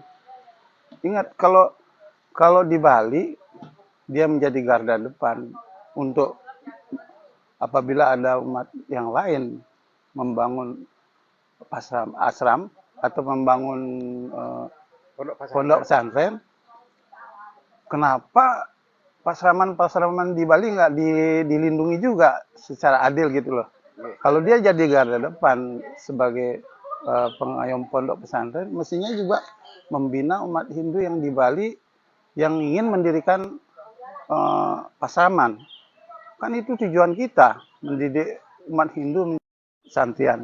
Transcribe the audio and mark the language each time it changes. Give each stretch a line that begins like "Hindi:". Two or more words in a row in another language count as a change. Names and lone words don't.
Indonesian: Ingat, kalau di Bali dia menjadi garda depan untuk apabila ada umat yang lain membangun asram atau membangun pondok pesantren, kenapa pasraman-pasraman di Bali nggak dilindungi juga secara adil gitu loh? Kalau dia jadi garda depan sebagai pengayom pondok pesantren, mestinya juga membina umat Hindu yang di Bali yang ingin mendirikan pasraman. Kan itu tujuan kita, mendidik umat Hindu santian.